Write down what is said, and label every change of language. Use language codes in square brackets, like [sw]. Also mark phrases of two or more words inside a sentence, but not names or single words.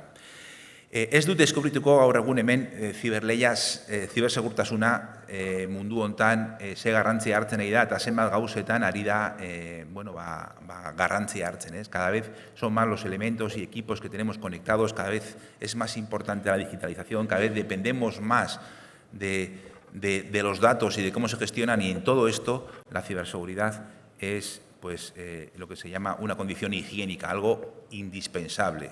[eu] Ez dut deskubrituko gaur egun hemen zibersegurtasuna mundu hontan ze garrantzia hartzen ari da eta zenbat gauzetan ari da garrantzia hartzen. [es] Cada vez son más los elementos y equipos que tenemos conectados, cada vez es más importante la digitalización, cada vez dependemos más de los datos y de cómo se gestionan, y en todo esto la ciberseguridad es lo que se llama una condición higiénica, algo indispensable.